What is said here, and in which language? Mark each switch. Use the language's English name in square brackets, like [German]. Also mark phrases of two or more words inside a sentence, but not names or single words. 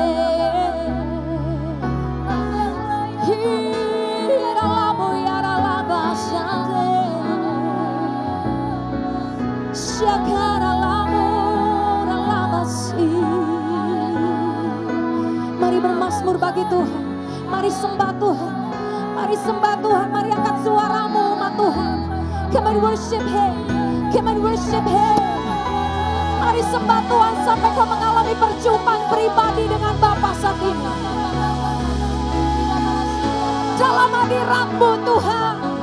[Indonesian] Hiaralamo, yaralaba, shande. Shakaralamo, ralabasi. Mari bermazmur bagi Tuhan. Mari sembah Tuhan. Mari sembah Tuhan. Mari angkat suaramu umat Tuhan. [English] Come and worship Him. Come and worship Him. [Indonesian] Mari sembah Tuhan sampai kau mengalami perjumpaan pribadi dengan Bapa saat ini. Dalam hadirat-Mu Tuhan.